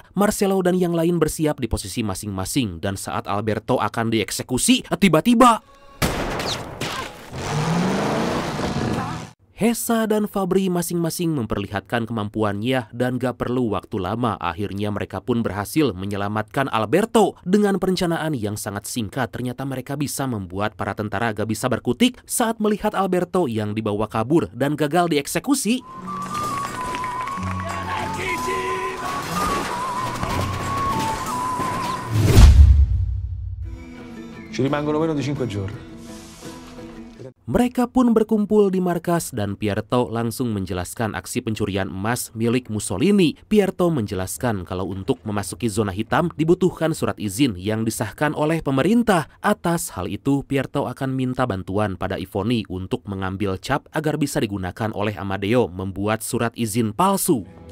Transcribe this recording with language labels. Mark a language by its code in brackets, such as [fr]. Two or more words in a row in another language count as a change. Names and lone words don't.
[id] Marcelo dan yang lain bersiap di posisi masing-masing dan saat Alberto akan dieksekusi, tiba-tiba Hesa dan Fabri masing-masing memperlihatkan kemampuannya dan gak perlu waktu lama. Akhirnya mereka pun berhasil menyelamatkan Alberto. Dengan perencanaan yang sangat singkat, ternyata mereka bisa membuat para tentara gak bisa berkutik saat melihat Alberto yang dibawa kabur dan gagal dieksekusi. [it] Ci rimangono meno di 5 giorni. [id] Mereka pun berkumpul di markas dan Pierto langsung menjelaskan aksi pencurian emas milik Mussolini. Pierto menjelaskan kalau untuk memasuki zona hitam dibutuhkan surat izin yang disahkan oleh pemerintah. Atas hal itu, Pierto akan minta bantuan pada Ivoni untuk mengambil cap agar bisa digunakan oleh Amadeo membuat surat izin palsu.